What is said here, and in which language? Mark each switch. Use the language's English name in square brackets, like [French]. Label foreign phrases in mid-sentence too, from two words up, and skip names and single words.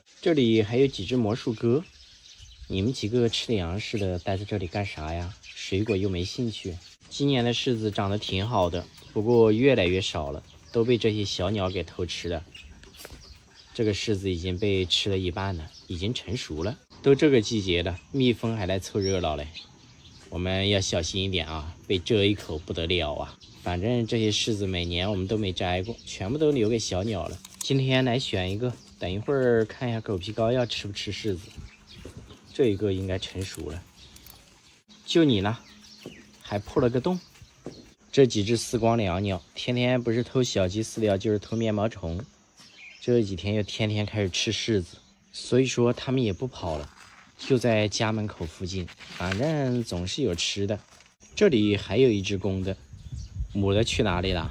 [Chinese] 這裡還有幾隻魔術鴿，你們幾個吃糧食的待在這裡幹啥呀？水果又沒興趣。今年的柿子長得挺好的，不過越來越少了，都被這些小鳥給偷吃了。這個柿子已經被吃了一半了，已經成熟了。都這個季節了，蜜蜂還來湊熱鬧嘞。我們要小心一點啊，被蟄一口不得了啊！反正這些柿子每年我們都沒摘過，全部都留給小鳥了。今天來選一個，等一會兒看一下狗皮膏藥吃不吃柿子。這一個應該成熟了，就你呢，還破了個洞。這幾隻絲光椋鳥天天不是偷小雞飼料就是偷面包蟲，這幾天又天天開始吃柿子，所以說它們也不跑了，就在家門口附近，反正總是有吃的。這裡還有一隻公的，母的去哪裡了？